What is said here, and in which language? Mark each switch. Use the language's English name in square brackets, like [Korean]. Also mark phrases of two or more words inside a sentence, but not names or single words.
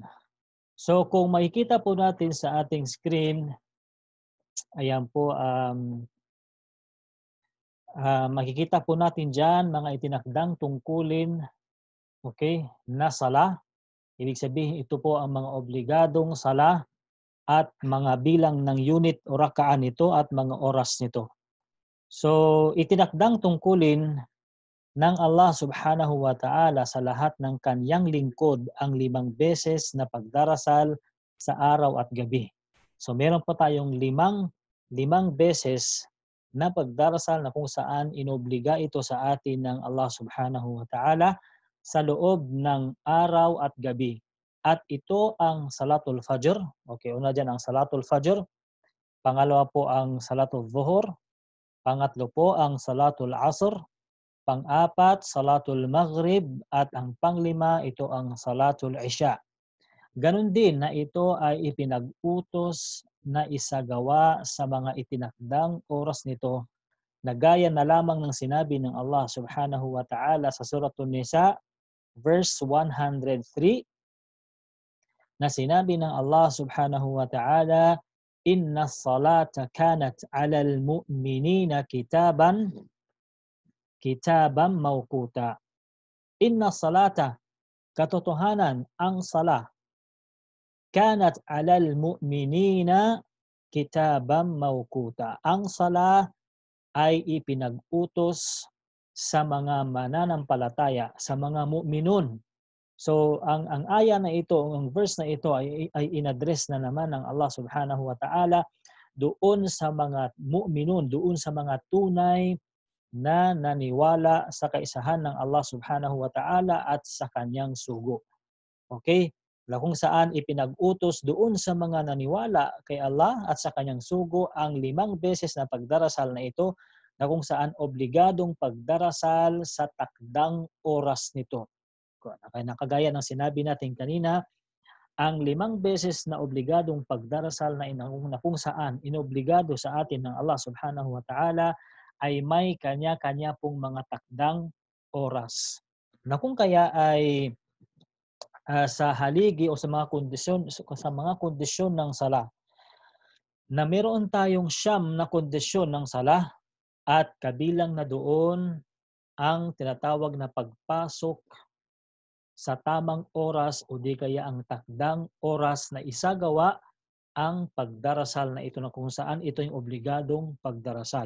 [Filipino] So kung makikita po natin sa ating screen, ayan po, makikita po natin dyan mga itinakdang tungkulin, okay, na sala. Ibig sabihin ito po ang mga obligadong sala at mga bilang ng unit o raka'an nito at mga oras nito. So itinakdang tungkulin ng Allah [Arabic] سبحانه وتعالى [Filipino] sa lahat ng kanyang lingkod ang 5 beses na pagdarasal sa araw at gabi. So meron po tayong limang beses na pagdarasal na kung saan inobliga ito sa atin ng Allah [Arabic] سبحانه وتعالى [Filipino] sa loob ng araw at gabi. At ito ang Salatul Fajr. Okay, una dyan ang Salatul Fajr. Pangalawa po ang Salatul Zuhur. Pangatlo po ang Salatul Asr. Pang-apat, Salatul Maghrib. At ang panglima, ito ang Salatul Isha. Ganon din na ito ay ipinag-utos na isagawa sa mga itinakdang oras nito na gaya na lamang ng sinabi ng Allah [Arabic] سبحانه وتعالى [Filipino] sa Suratul Nisa, verse 103, na sinabi ng Allah [Arabic] سبحانه وتعالى, إن الصلاة كانت على المؤمنين كتابا موقوتا. إن الصلاة, [Filipino] katotohanan, ang sala, [Arabic] كانت على المؤمنين كتابا موقوتا. [Filipino] Ang sala ay ipinag-utos sa mga mananampalataya, sa mga mu'minun. So ang aya na ito, ang verse na ito ay inaddress na naman ng Allah [Arabic] سبحانه وتعالى [Filipino] doon sa mga mu'minun, doon sa mga tunay na naniwala sa kaisahan ng Allah [Arabic] سبحانه وتعالى [Filipino] at sa kanyang sugo. Okay? Kung saan ipinag-utos doon sa mga naniwala kay Allah at sa kanyang sugo ang 5 beses na pagdarasal na ito na kung saan obligadong pagdarasal sa takdang oras nito. Nakagaya ng sinabi natin kanina, ang 5 beses na obligadong pagdarasal na kung saan inobligado sa atin ng Allah [Arabic] سبحانه وتعالى [Filipino] ay may kanya-kanya pong mga takdang oras. na kung kaya ay sa haligi o sa mga kondisyon ng sala na meron tayong siyam na kondisyon ng sala at kabilang na doon ang tinatawag na pagpasok sa tamang oras o di kaya ang takdang oras na isagawa ang pagdarasal na ito na kung saan ito yung obligadong pagdarasal.